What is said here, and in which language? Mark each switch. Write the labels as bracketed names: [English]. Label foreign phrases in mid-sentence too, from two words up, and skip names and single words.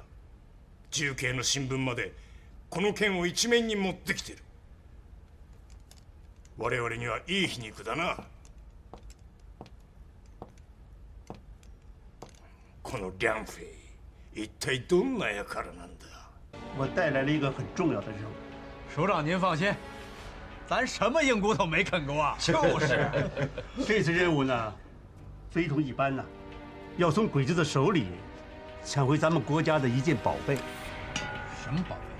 [Japanese] 重慶の新聞までこの件を一面に持ってきてる。我々にはいい皮肉だな。この梁飞一体どんな輩なんだ？ [Chinese] 我带来了一个很重要的任务。首长您放心，咱什么硬骨头没啃过啊？就是，这次任务呢，非同一般呐，要从鬼子的手里抢回咱们国家的一件宝贝。什么宝贝？